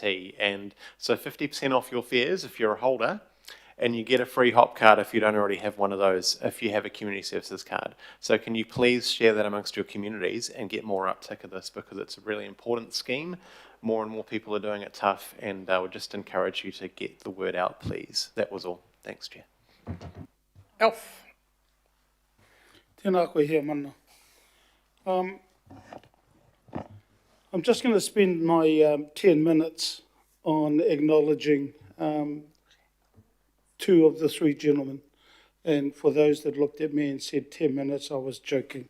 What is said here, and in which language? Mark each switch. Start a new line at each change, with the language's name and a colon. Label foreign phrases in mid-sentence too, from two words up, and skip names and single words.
English: And so 50% off your fares if you're a holder, and you get a free hop card if you don't already have one of those, if you have a community services card. So can you please share that amongst your communities and get more uptick of this, because it's a really important scheme. More and more people are doing it tough, and I would just encourage you to get the word out, please. That was all. Thanks, Chair. Alf.
Māori: Tēnā koe hea mana.
English: I'm just going to spend my 10 minutes on acknowledging two of the three gentlemen. And for those that looked at me and said 10 minutes, I was joking.